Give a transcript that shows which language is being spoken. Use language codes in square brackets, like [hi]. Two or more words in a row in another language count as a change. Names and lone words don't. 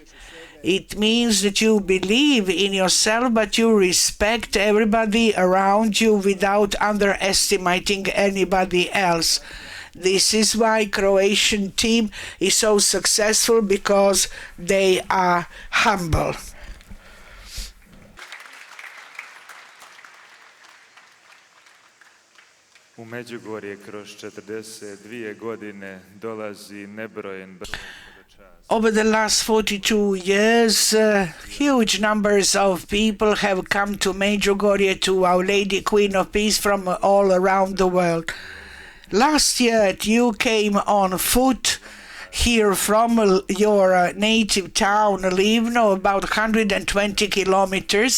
[en] It means that you believe in yourself, but you respect everybody around you without underestimating anybody else. This is why Croatian team is so successful, because they are humble. [hr] U Međugorje kroz 42 godine dolazi nebrojen broj. [en] Over the last 42 years, huge numbers of people have come to Međugorje, to Our Lady Queen of Peace, from all around the world. Last year, you came on foot here from your native town, Livno, about 120 kilometers.